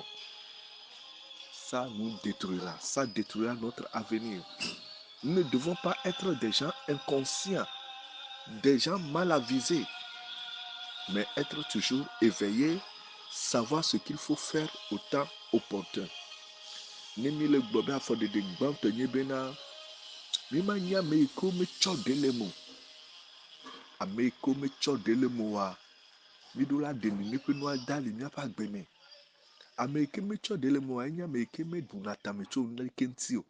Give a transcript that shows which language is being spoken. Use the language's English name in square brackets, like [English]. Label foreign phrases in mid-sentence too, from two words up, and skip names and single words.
[French] Ça nous détruira. Ça détruira notre avenir. Nous ne devons pas être des gens inconscients, des gens mal avisés, mais être toujours éveillés, savoir ce qu'il faut faire au temps opportun. [Ewe] Nemi le gbobe afɔde de gbãtɔ nye bena mima nya ame yi ke metsɔ ɖe le mo. Ame yi ke metsɔ ɖe le moa, miɖo la ɖe nene ƒe nua da le míaƒe agbe me. Ame yi ke metsɔ ɖe le moa, enye ame yi ke meɖuna tame tso nu ɖeke ŋuti o.